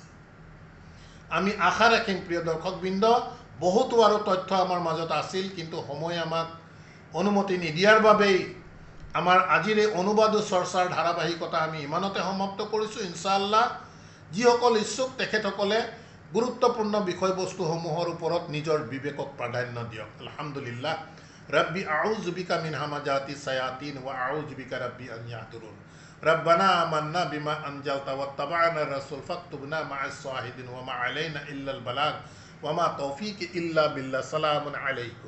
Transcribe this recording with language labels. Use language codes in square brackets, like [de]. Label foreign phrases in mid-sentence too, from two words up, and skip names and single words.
[as] আমি আশা ৰাখিম প্ৰিয় দৰ্শকবৃন্দ, বহুতো আৰু তথ্য আমাৰ মাজত আছিল, কিন্তু সময় আমাক অনুমতি নিদিয়াৰ বাবেই আমাৰ আজিৰ এই অনুবাদ চৰ্চাৰ ধাৰাবাহিকতা আমি ইমানতে সমাপ্ত কৰিছোঁ। ইনশাআল্লাহ যিসকল ইচ্ছুক তেখেতসকলে গুৰুত্বপূৰ্ণ বিষয়বস্তুসমূহৰ ওপৰত নিজৰ বিবেকক প্ৰাধান্য দিয়ক। আলহামদুলিল্লাহ। [ar] ربي أعوذ بك من همزات الشياطين وأعوذ بك ربي أن يحضرون ربنا آمنا بما أنزلت واتبعنا الرسول فاكتبنا مع الشاهدين وما علينا إلا البلاغ وما توفيق إلا بالله. سلام عليكم.